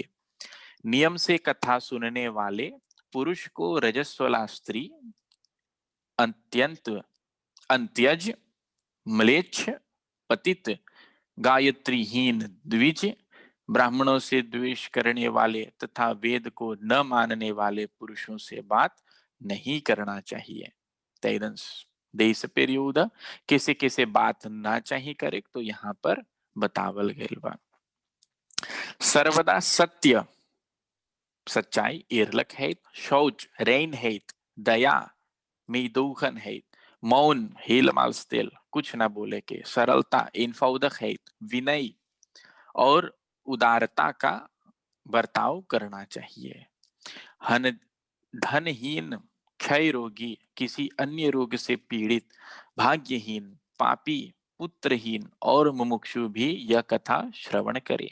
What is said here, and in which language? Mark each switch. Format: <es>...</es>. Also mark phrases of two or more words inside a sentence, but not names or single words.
<hi>नियम से कथा सुनने वाले पुरुष को रजस्वला स्त्री, अंत्यज, म्लेच्छ, पतित, गायत्रीहीन द्विज, ब्राह्मणों से द्वेष करने वाले तथा वेद को न मानने वाले पुरुषों से बात नहीं करना चाहिए।</hi> <nl>Tijdens deze periode</nl> <hi>किसे बात ना चाहिए करे तो यहाँ पर बतावल गया बा। सर्वदा सत्य, सच्चाई, eerlijkheid, शौच, reinheid, दया, meedogenheid, मौन,</hi> <nl>helemaal stil,</nl> <hi>कुछ ना बोले के, सरलता, eenvoudigheid, विनय और उदारता का बर्ताव करना चाहिए। धनहीन, क्षय रोगी, किसी अन्य रोग से पीड़ित, भाग्यहीन, पापी, पुत्रहीन और मुमुक्षु भी यह कथा श्रवण करे।</hi>